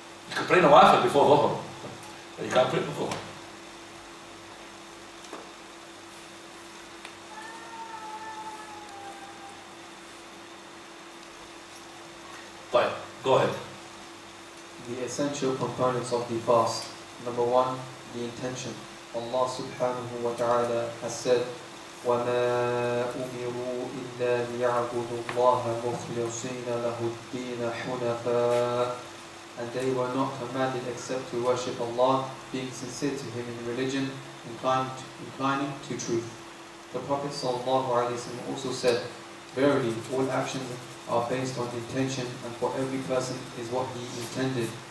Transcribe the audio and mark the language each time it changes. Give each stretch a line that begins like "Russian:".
English: You can pray nawafil before dhuhr, but you can't pray before dhuhr. Fine, go ahead. The essential components of the fast. Number 1, the intention. Allah subhanahu wa ta'ala has said,
Arabic: وَمَا أُمِرُوا إِلَّا لِيَعْبُدُوا اللَّهَ مُخْلِصِينَ لَهُ الدِّينَ حُنَفَاءَ.
English: And they were not commanded except to worship Allah, being sincere to Him in religion, inclining to truth. The Prophet ﷺ also said, "Verily, all actions are based on intention, and for every person is what he intended.